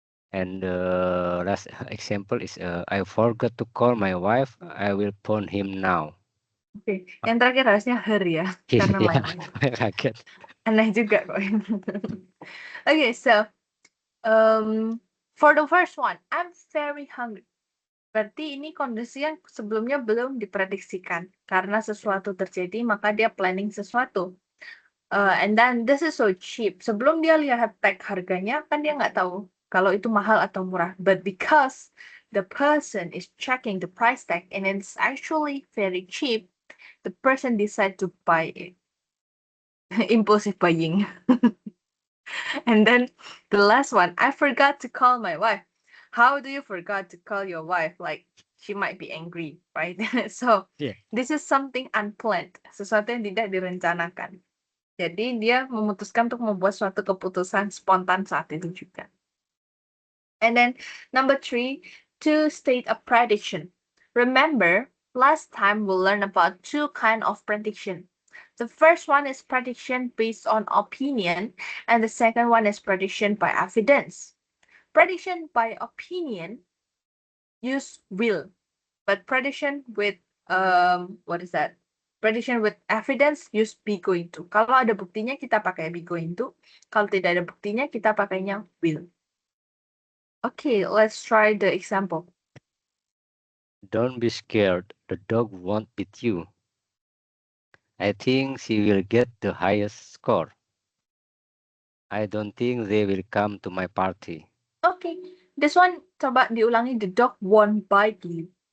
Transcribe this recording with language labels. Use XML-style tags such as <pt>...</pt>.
<en>And the last example is, I forgot to call my wife. I will phone him now.</en> <id>Oke, yang terakhir harusnya her ya, karena my wife. Kaget. Aneh juga kok.</id> <en>Okay, so for the first one, I'm very hungry.</en> <id>Berarti ini kondisi yang sebelumnya belum diprediksikan. Karena sesuatu terjadi, maka dia planning sesuatu.</id> <en>And then this is so cheap.</en> <id>Sebelum dia lihat tag harganya, kan dia nggak tahu kalau itu mahal atau murah.</id> <en>But because the person is checking the price tag and it's actually very cheap, the person decide to buy it. Impulsive buying. And then the last one, I forgot to call my wife. How do you forgot to call your wife? Like, she might be angry, right? So Yeah. this is something unplanned,</en> <id>sesuatu yang tidak direncanakan. Jadi dia memutuskan untuk membuat suatu keputusan spontan saat itu juga.</id> <en>And then number 3, to state a prediction. Remember, last time we learned about two kind of prediction. The first one is prediction based on opinion, and the second one is prediction by evidence. Prediction by opinion use will, but prediction with what is that? Prediction with evidence use be going to.</en> <id>Kalau ada buktinya kita pakai be going to. Kalau tidak ada buktinya kita pakainya will.</id> <en>Okay, let's try the example. Don't be scared. The dog won't beat you. I think she will get the highest score. I don't think they will come to my party. Okay, this one</en> <id>coba diulangi.</id> <en>The dog won't bite you.</en>